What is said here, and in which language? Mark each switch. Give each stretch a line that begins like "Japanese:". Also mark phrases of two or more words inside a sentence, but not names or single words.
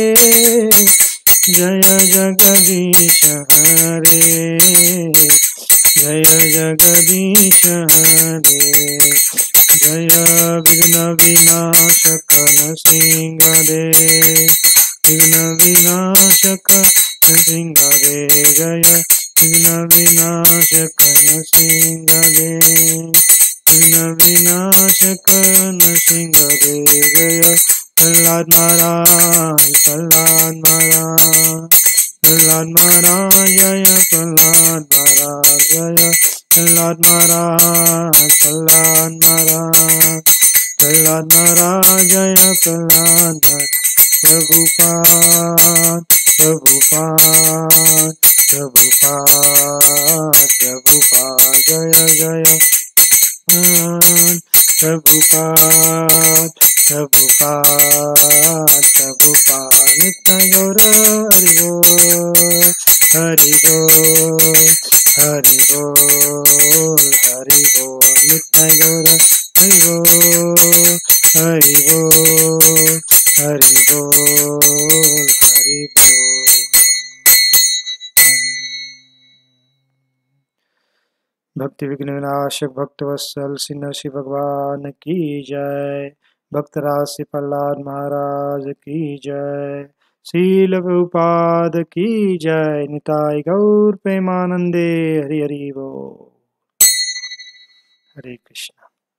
Sanskrit: जय जगदीश हरे जय जगदीश हरे जय विघ्न विनाशक नसिंगदे विघ्न विनाशक नसिंगदे जय विघ्न विनाशक नसिंगदे विघ्न विनाशक नसिंगदे जय प्रह्लाद महाराज प्रह्लाद महाराज प्रह्लाद महाराज जय प्रह्लाद महाराज जय प्रह्लाद महाराज प्रह्लाद महाराज प्रह्लाद महाराज जय प्रह्लाद महाराज प्रभुपाद प्रभुपाद प्रभुपाद प्रभुपाद जय जय प्रभुपाद प्रभुपाद प्रभुपाद नित्य गौर हरि बोल हरि बोल हरि बोल हरि बोल नित्य गौर हरि बोल हरि बोल हरि बोल हरि बोल.
Hindi: भक्ति विघ्न विनाशक भक्तवत्सल श्री नरसिंह भगवान की जय। भक्तराज श्री प्रहलाद महाराज की जय। श्रील प्रभुपाद की जय। निताय गौर प्रेमानंदे हरि हरि बोल। हरे कृष्ण।